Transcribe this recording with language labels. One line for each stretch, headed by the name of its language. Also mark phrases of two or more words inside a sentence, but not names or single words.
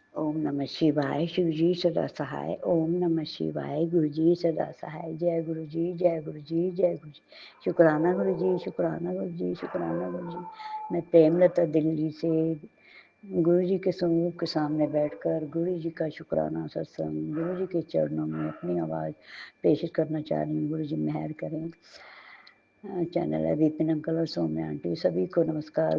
Sanskrit: ओम नमः शिवाय,
Hindi: शिव जी सदा सहाय।
Sanskrit: ओम नमः शिवाय,
Hindi: गुरु जी सदा सहाय। जय गुरु जी, जय गुरु जी, जय गुरु जी। शुक्राना गुरु जी, शुक्राना गुरु जी, शुक्राना गुरु जी। मैं प्रेमलता दिल्ली से गुरु जी के स्वरूप के सामने बैठकर गुरु जी का शुक्राना सत्संग, गुरु जी के चरणों में अपनी आवाज़ पेश करना चाह रही हूँ। गुरु जी मेहर करें। चैनल है विपिन अंकल और सौम्या आंटी, सभी को नमस्कार।